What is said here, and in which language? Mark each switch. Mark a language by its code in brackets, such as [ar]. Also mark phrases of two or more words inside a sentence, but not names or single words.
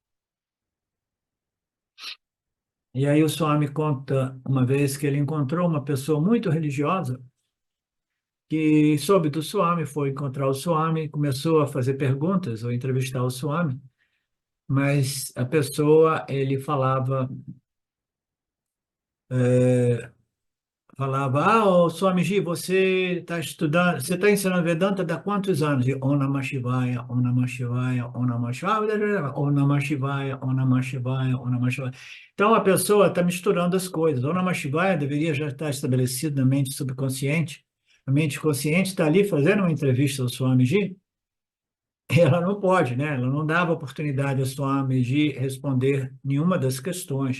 [pt] E aí o Swami conta uma vez que ele encontrou uma pessoa muito religiosa que soube do Swami, foi encontrar o Swami, começou a fazer perguntas ou entrevistar o Swami, mas a pessoa, ele falava, ô Swamiji, você está estudando, você está ensinando Vedanta há quantos anos? [sa] E Om Namah Shivaya, Om Namah Shivaya, Om Namah Shivaya, Om Namah Shivaya, Om Namah Shivaya, Om Namah Shivaya. [pt] Então a pessoa está misturando as coisas. [sa] Om Namah Shivaya [pt] deveria já estar estabelecido na mente subconsciente. A mente consciente está ali fazendo uma entrevista ao Swamiji, e ela não pode, né? Ela não dava oportunidade ao Swamiji responder nenhuma das questões.